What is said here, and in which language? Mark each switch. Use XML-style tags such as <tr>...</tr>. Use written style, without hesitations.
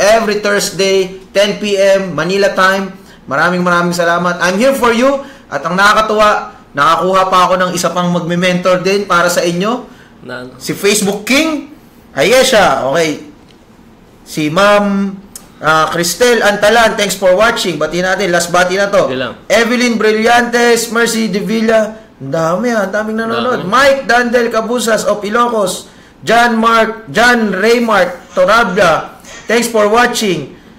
<en>Every Thursday, 10 p.m., Manila time.</en> <tl>Maraming salamat.</tl> <en>I'm here for you.</en> <tl>At ang nakakatuwa, nakakuha pa ako ng isa pang magme-mentor din para sa inyo. Si Facebook King. Ayan siya. Okay.</tl> <en>Si Ma'am Cristel Antalan, thanks for watching.</en> <tl>Bati natin, last bati na to. Evelyn Brillantes, Mercy De Villa, daming nanonood.</tl> <en>Mike Dandel Cabusas of Ilocos, John Raymart Torabla, thanks for watching.</en>